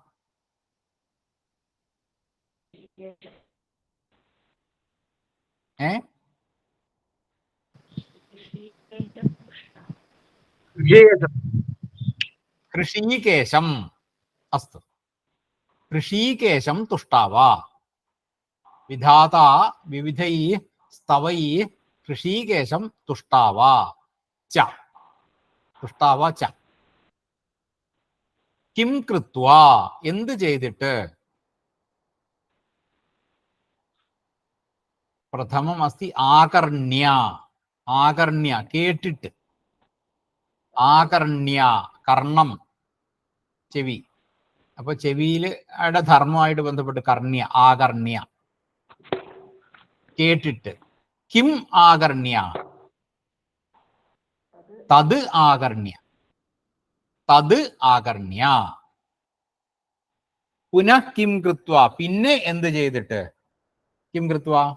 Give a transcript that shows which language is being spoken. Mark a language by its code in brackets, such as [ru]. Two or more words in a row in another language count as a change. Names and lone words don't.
[sa] ऋषिकेशम् अस्तु ऋषिकेशं तुष्टावा विधाता विविधैः स्तवैः ऋषिकेशं तुष्टावा च तुष्टावा च किं कृत्वा [ml] എന്ത് ചെയ്തിട്ട് [sa] प्रथमम् अस्ति आकर्ण्य आकर्ण्य केटिट् आकर्ण्य कर्णं [ml] ചെവി അപ്പോൾ ചെവിയിലെ ധർമ്മമായിട്ട് ബന്ധപ്പെട്ട് [sa] കർണ്യ ആകർണ്യ കേട്ടിട്ട് കിം ആകർണ്യ തത് ആകർണ്യ തത് ആകർണ്യ പുനഃ കിം കൃത്വ [ml] പിന്നെ എന്ത് ചെയ്തിട്ട് [sa] കിം കൃത്വ